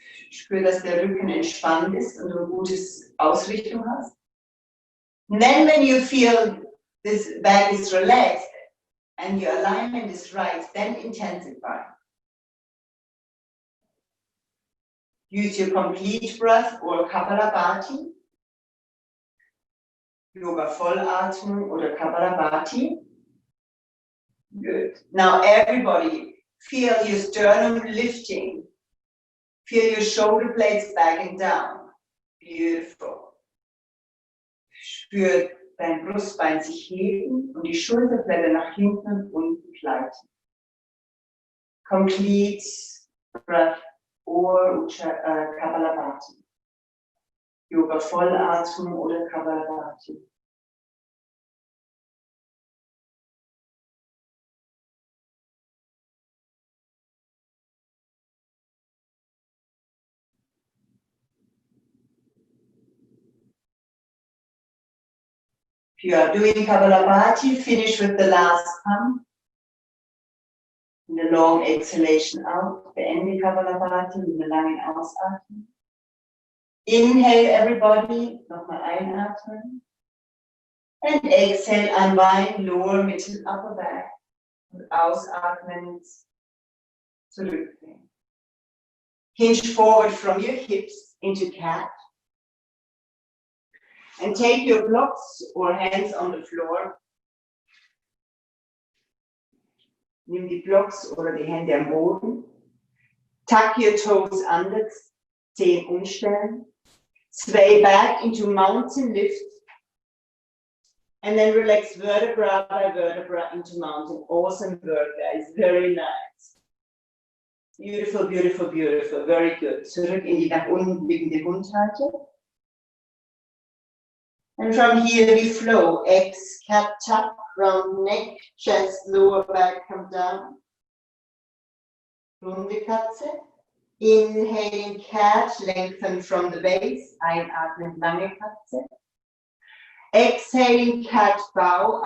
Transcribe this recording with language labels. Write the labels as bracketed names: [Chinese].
[German] Spür, dass der Rücken entspannt ist und du eine gute Ausrichtung hast. [English] And then when you feel this back is relaxed and your alignment is right, then intensify. Use your complete breath or Kapalabhati, [German] Yoga Vollatmung oder Kapalabhati. [English] Good. Now everybody, feel your sternum lifting. Feel your shoulder blades backing down. Beautiful. [German] Spür dein Brustbein sich heben und die Schulterblätter nach hinten und unten gleiten. [English] Complete breath or Kapalabhati. [German] Yoga Vollatmung oder Kapalabhati. [English] If you are doing Kapalabhati, finish with the last pump. And the long exhalation out. [German] Beende Kapalabhati mit einer langen Ausatmung. [English] Inhale everybody, [German] nochmal einatmen. [English] And exhale, unwind, lower, middle, upper back. [German] Und ausatmen, zurückgehen. [English] Hinge forward from your hips into cat. And take your blocks or hands on the floor. [German] Nimm die Blocks oder die Hände am Boden. [English] Tuck your toes under, [German] Zehen umstellen. [English] Sway back into mountain lift. And then relax vertebra by vertebra into mountain. Awesome work, guys. Very nice. Beautiful, beautiful, beautiful. Very good. [German] Zurück in die nach unten liegende Hundhaltung. [English] And from here we flow. X, cat, tuck, round neck, chest, lower back, come down. [German] Runde Katze. [English] Inhaling cat, lengthen from the base. [German] Einatmen, lange Katze. [English] Exhaling cat, bow.